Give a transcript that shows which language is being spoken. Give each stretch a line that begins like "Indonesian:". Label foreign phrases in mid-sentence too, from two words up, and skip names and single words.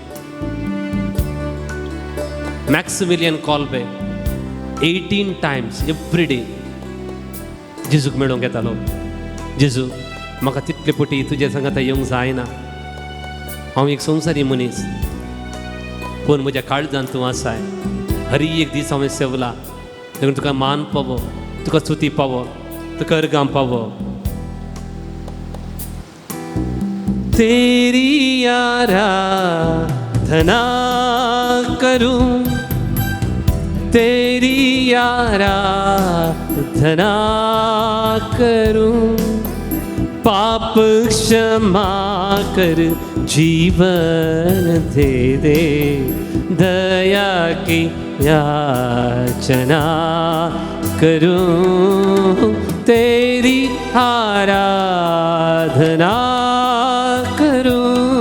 Konkani: मॅक्सिमिलियन कॉल्बे 18
English: times every day
Konkani: जेजूक मेळोवंक येतालो जेजू म्हाका तितले पटी तुजे सांगात येवंक जायना हांव एक संवसारी मनीस पूण म्हज्या काळजांत तूं आसाय हरी एक दीस हांवें सेवला देखून तुका मान पावो तुका स्तुती पावो तुका अर्गां पावो
Hindi: तेरी आराधना करूं, तेरी आराधना करूं, पाप क्षमा कर जीवन दे दे, दया की याचना करूं, तेरी आराधना करूं।